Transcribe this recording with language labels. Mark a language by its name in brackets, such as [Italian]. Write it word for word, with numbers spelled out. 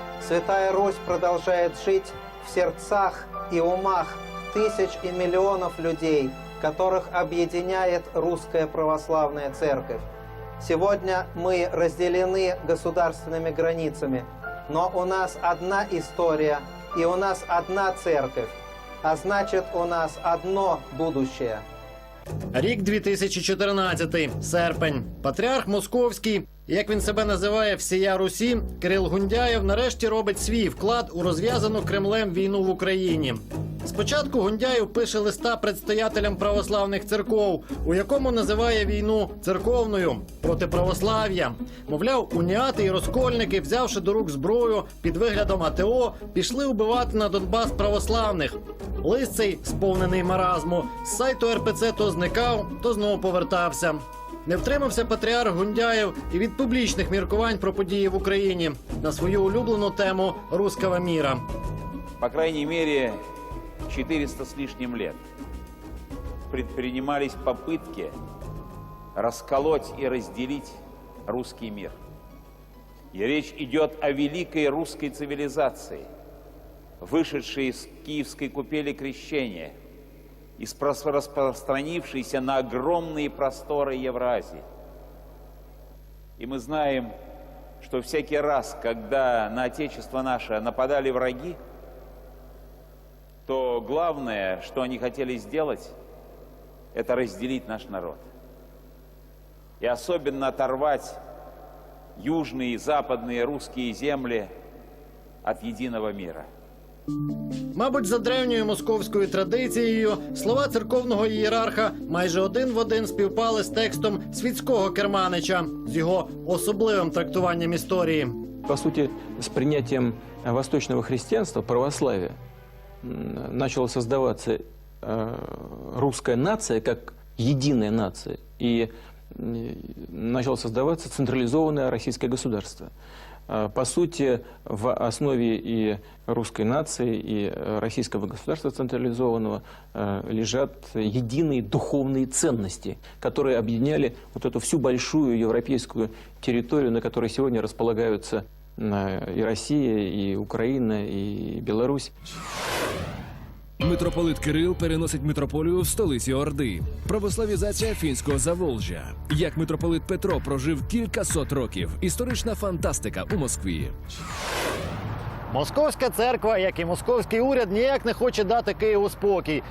[Russian] Святая Русь продолжает жить в сердцах и умах тысяч и миллионов людей, которых объединяет Русская Православная Церковь. Сегодня мы разделены государственными границами, но у нас одна история и у нас одна церковь, а значит, у нас одно будущее. [Ukrainian] Рік дві тисячі чотирнадцятий, серпень. Патріарх Московський, як він себе називає «Всія Русі», Кирил Гундяєв нарешті робить свій вклад у розв'язану Кремлем війну в Україні. Спочатку Гундяєв пише листа предстоятелям православних церков, у якому називає війну церковною проти православ'я. Мовляв, уніати і розкольники, взявши до рук зброю під виглядом АТО, пішли вбивати на Донбас православних. Лист цей, сповнений маразму, з сайту РПЦ то зникав, то знову повертався. Не втримався патріарх Гундяєв і від публічних міркувань про події в Україні на свою улюблену тему «Руского міра». По крайній мірі, [Russian] четыреста с лишним лет предпринимались попытки расколоть и разделить русский мир. И речь идет о великой русской цивилизации, вышедшей из киевской купели крещения и распространившейся на огромные просторы Евразии. И мы знаем, что всякий раз, когда на Отечество наше нападали враги, то главное, что они хотели сделать, это разделить наш народ. И особенно оторвать южные и западные русские земли от единого мира. [Ukrainian] Мабуть, за древньою московською традицією слова церковного ієрарха майже один в один співпали з текстом світського керманича, з його особливим трактуванням історії. По суті, з прийняттям восточного християнства, православ'я, [Russian] начала создаваться русская нация как единая нация, и начало создаваться централизованное российское государство. По сути, в основе и русской нации, и российского государства централизованного лежат единые духовные ценности, которые объединяли вот эту всю большую европейскую территорию, на которой сегодня располагаются и Росія, [Ukrainian] і Україна, і Білорусь. Митрополит Кирил переносить митрополію в столиці Орди. Православізація фінського Заволжя. Як митрополит Петро прожив кількасот років. Історична фантастика у Москві. Московська церква, як і московський уряд, ніяк не хоче дати Києву спокій.